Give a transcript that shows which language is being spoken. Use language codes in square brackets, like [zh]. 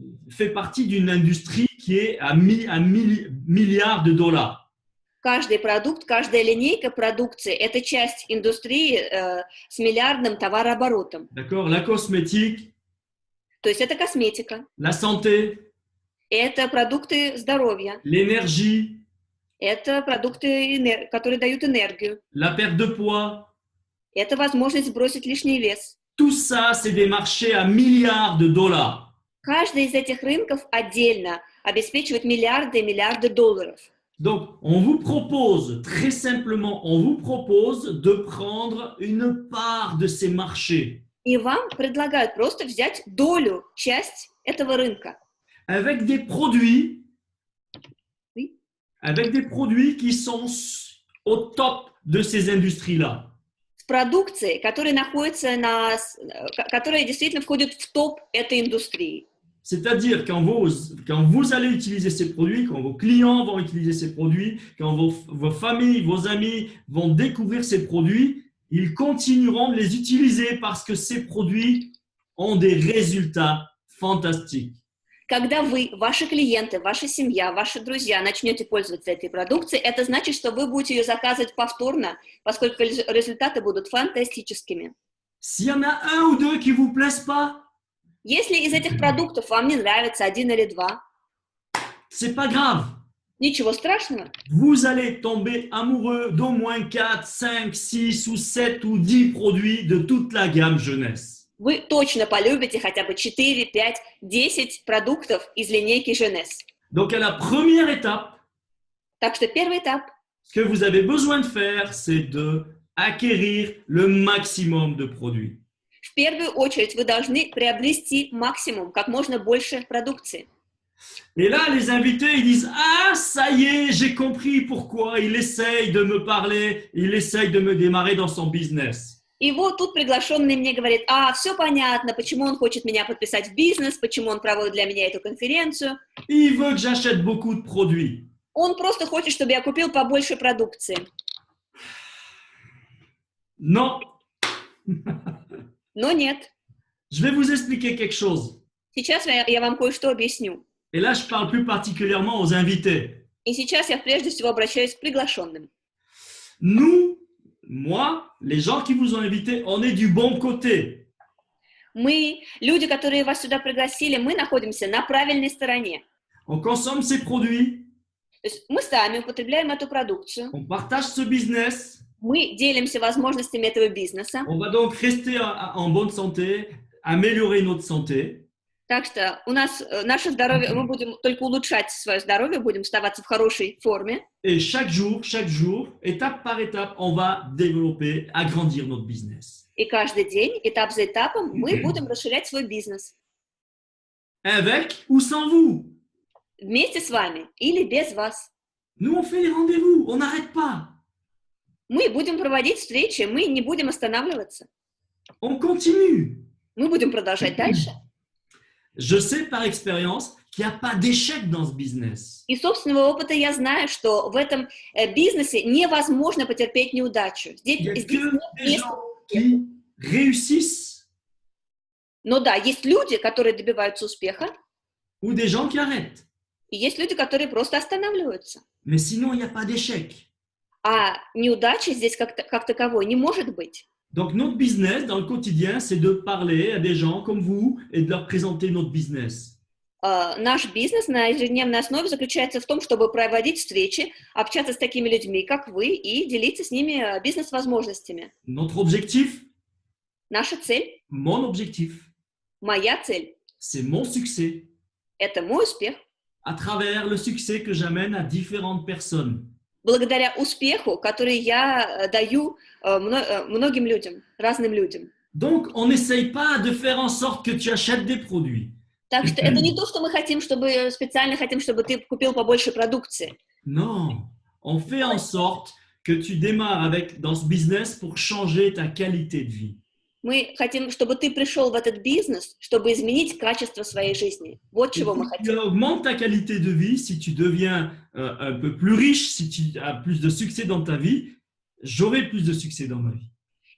[fr] fait partie d'une industrie qui est à milliards de dollars. [ru] Каждый продукт, каждая линейка продукции – это часть индустрии с миллиардным товарооборотом. [fr] D'accord? La cosmétique, [ru] То есть это косметика, [fr] la santé, [ru] это продукты здоровья, [fr] l'énergie, [ru] это продукты, которые дают энергию, [fr] la perte de poids. [ru] это возможность сбросить лишний вес. [fr] Tout ça, c'est des marchés à milliards de dollars. [ru] Каждый из этих рынков отдельно обеспечивает миллиарды и миллиарды долларов. [fr] Donc, on vous propose, très simplement, on vous propose de prendre une part de ces marchés [ru] И вам предлагают просто взять долю, часть этого рынка. [fr] avec des produits, Oui. avec des produits qui sont au top de ces industries-là. [ru] С продукцией, которая находится которая действительно входит в топ этой индустрии. [fr] C'est-à-dire, quand vous allez utiliser ces produits, quand vos clients vont utiliser ces produits, quand vos familles, vos amis vont découvrir ces produits, ils continueront de les utiliser parce que ces produits ont des résultats fantastiques. [ru] Когда вы, ваши клиенты, ваша семья, ваши друзья начнете пользоваться этой продукцией, это значит, что вы будете ее заказывать повторно, поскольку результаты будут фантастическими. [fr] S'il y en a un ou deux qui ne vous plaisent pas, [ru] Если из этих продуктов вам не нравится один или два, [fr] c'est pas grave. [ru] ничего страшного. [fr] Vous allez tomber amoureux d'au moins 4, 5, 6 ou 7 ou 10 produits de toute la gamme jeunesse. [ru] Вы точно полюбите хотя бы 4, 5, 10 продуктов из линейки Jeunesse. [fr] Donc, à la première étape, [ru] Так что первый этап. [fr] ce que vous avez besoin de faire, c'est de acquérir le maximum de produits. [ru] В первую очередь вы должны приобрести максимум, как можно больше продукции. [fr] Et là, les invités, ils disent « Ah, ça y est, j'ai compris pourquoi il essaye de me parler, il essaye de me démarrer dans son business. » [ru] И вот тут приглашенный мне говорит: все понятно, почему он хочет меня подписать в бизнес, почему он проводит для меня эту конференцию. [fr] Il veut que j'achète beaucoup de produits. [ru] Он просто хочет, чтобы я купил побольше продукции. [fr] Non. [ru] Но нет. [fr] Je vais vous expliquer quelque chose. [ru] Сейчас я вам кое-что объясню. [fr] Et là, je parle plus particulièrement aux invités. [ru] И сейчас я прежде всего обращаюсь к приглашенным. [fr] Nous, moi, les gens qui vous ont invité, on est du bon côté. [ru] Мы, люди, которые вас сюда пригласили, мы находимся на правильной стороне. [fr] On consomme ces produits, [ru] То есть мы сами употребляем эту продукцию, [fr] on partage ce business, [ru] мы делимся возможностями этого бизнеса. [fr] on va donc rester en bonne santé, améliorer notre santé. [ru] Так что у нас наше здоровье, мы будем только улучшать свое здоровье, будем оставаться в хорошей форме. [fr] Et chaque jour, étape par étape, on va développer, agrandir notre business. [ru] И каждый день, этап за этапом, мы будем расширять свой бизнес. [fr] Avec ou sans vous. [ru] Вместе с вами или без вас. [fr] Nous, on fait les rendez-vous, on n'arrête pas. [ru] Мы будем проводить встречи, мы не будем останавливаться. [fr] On continue. [ru] Мы будем продолжать дальше. [fr] Je sais par expérience qu'il n'y a pas d'échec dans ce business. [ru] И собственного опыта я знаю, что в этом бизнесе невозможно потерпеть неудачу. [fr] Il y a [ru] Здесь [fr] que [ru] нет [fr] des [ru] места. [fr] gens qui réussissent [ru] Но да, есть люди, которые добиваются успеха, [fr] ou des gens qui arrêtent. [ru] и есть люди, которые просто останавливаются. [fr] Mais sinon, il n'y a pas d'échec. [ru] А неудачи здесь как таковой не может быть. [fr] Donc, notre business dans le quotidien, c'est de parler à des gens comme vous et de leur présenter notre business. [ru] Наш бизнес на ежедневной основе заключается в том, чтобы проводить встречи, общаться с такими людьми, как вы, и делиться с ними бизнес-возможностями. [fr] Notre objectif, [ru] Наша цель, [fr] mon objectif, [ru] моя цель, [fr] c'est mon succès [ru] это мой успех. [fr] à travers le succès que j'amène à différentes personnes. [ru] Благодаря успеху, который я даю многим людям, разным людям. [fr] Donc, on n'essaye pas de faire en sorte que tu achètes des produits. [ru] Так что это не то, что мы специально хотим, чтобы ты купил побольше продукции. [fr] Non, on fait en sorte que tu démarres dans ce business pour changer ta qualité de vie. [ru] Мы хотим, чтобы ты пришел в этот бизнес, чтобы изменить качество своей жизни. Вот чего мы [fr] Si tu [ru] хотим. [fr] augmentes ta qualité de vie, si tu deviens un peu plus riche, si tu as plus de succès dans ta vie, j'aurai plus de succès dans ma vie.